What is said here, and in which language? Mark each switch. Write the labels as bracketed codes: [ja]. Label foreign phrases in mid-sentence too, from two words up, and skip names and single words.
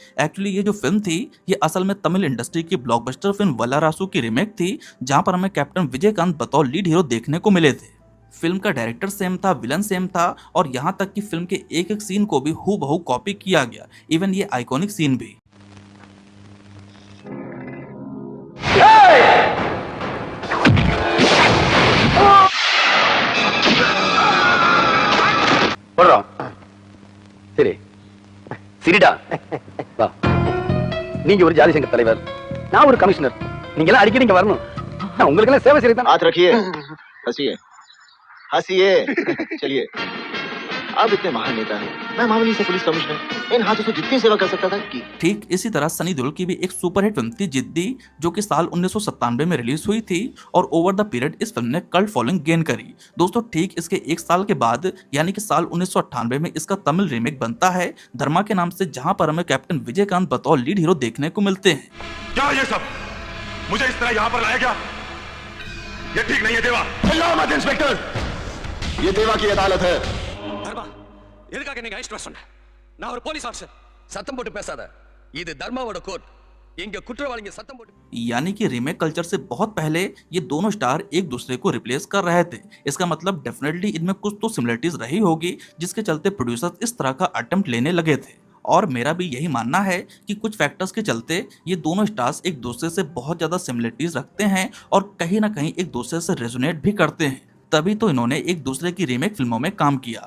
[hi] एक्चुअली ये जो फिल्म थी, ये असल में [en] Tamil industry [hi] की [en] blockbuster film [hi] वल्लारासु की रीमेक थी, जहां पर हमें कैप्टन विजयकांत बतौर [en] lead hero [hi] देखने को मिले थे। फिल्म का [en] director same [hi] था, [en] villain same [hi] था, और यहाँ तक कि फिल्म के एक एक सीन को भी हूबहू कॉपी किया गया, इवन ये [en] iconic scene [hi] भी। [ta] போடுறோம். சரி சிரிடா வா. நீங்க ஒரு ஜாதி சங்க தலைவர், நான் ஒரு கமிஷனர். நீங்க எல்லாம் அடிக்கடி இங்க வரணும். உங்களுக்கு எல்லாம் சேவை செய்யதான். [hi] हाथ रखिए, हंसिए हंसिए चलिए। आप इतने महान नेता हैं, मैं मामूली से [en] police commissioner [hi] इन हाथों से जितनी सेवा कर सकता था की। ठीक इसी तरह सनी देओल की भी एक सुपरहिट फिल्म थी जिद्दी, जो कि साल 1997 में रिलीज हुई थी, और [en] over the period [hi] इस फिल्म ने [en] cult following gain [hi] करी। दोस्तों ठीक इसके एक साल के बाद यानी कि साल 1998 में इसका [en] Tamil remake [hi] बनता है धर्मा के नाम से, जहां पर हमें कैप्टन विजयकांत बतौर [en] lead hero [hi] देखने को मिलते हैं। क्या ये सब मुझे इस तरह यहाँ पर लाया गया? ये ठीक नहीं है देवा। चिल्लाओ मत इंस्पेक्टर, ये देवा की अदालत है। [ta] தர்மா எதுக்காக நீங்க அரெஸ்ட் பண்ண சொன்ன? நான் ஒரு [en] police officer. [ta] சத்தம் போட்டு பேசாத. இது தர்மாவோட கோர்ட். இங்க குற்றவாளிங்க சத்தம் போட்டு. [hi] यानी कि [en] remake culture [hi] से बहुत पहले ये दोनों स्टार एक दूसरे को रिप्लेस कर रहे थे। इसका मतलब डेफिनेटली इनमें कुछ तो सिमिलरिटीज रही होगी, जिसके चलते प्रोड्यूसर इस तरह का अटेम्प्ट लेने लगे थे। और मेरा भी यही मानना है कि कुछ फैक्टर्स के चलते ये दोनों स्टार्स एक दूसरे से बहुत ज़्यादा सिमिलरिटीज रखते हैं और कहीं ना कहीं एक दूसरे से रेजोनेट भी करते हैं, तभी तो इन्होंने एक दूसरे की रीमेक फिल्मों में काम किया।